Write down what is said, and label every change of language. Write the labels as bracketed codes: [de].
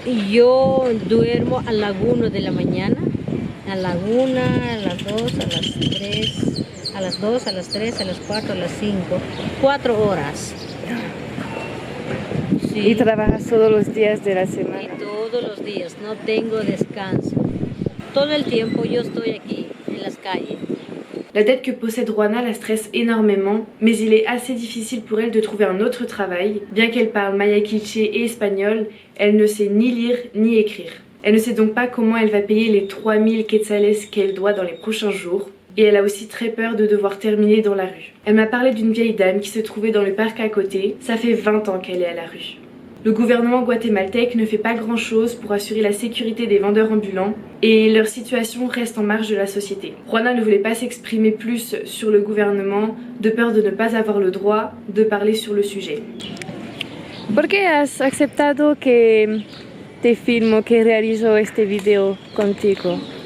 [es] Yo duermo a la 1 de la mañana, a la 1, a las 2, a las 3, a las 2, a las 3, a las 4, a las 5, 4 horas. Sí. ¿Y trabajas todos los días de la semana? Y todos los días, no tengo descanso. Todo el tiempo yo estoy aquí, en las calles. [fr] La dette que possède Juana la stresse énormément, mais il est assez difficile pour elle de trouver un autre travail. Bien qu'elle parle maya quiché et espagnol, elle ne sait ni lire ni écrire. Elle ne sait donc pas comment elle va payer les 3000 quetzales qu'elle doit dans les prochains jours. Et elle a aussi très peur de devoir terminer dans la rue. Elle m'a parlé d'une vieille dame qui se trouvait dans le parc à côté. Ça fait 20 ans qu'elle est à la rue. Le gouvernement guatémaltèque ne fait pas grand-chose pour assurer la sécurité des vendeurs ambulants et leur situation reste en marge de la société. Juana ne voulait pas s'exprimer plus sur le gouvernement de peur de ne pas avoir le droit de parler sur le sujet. [es] ¿Por qué has aceptado que te filmo, que realizo este video contigo?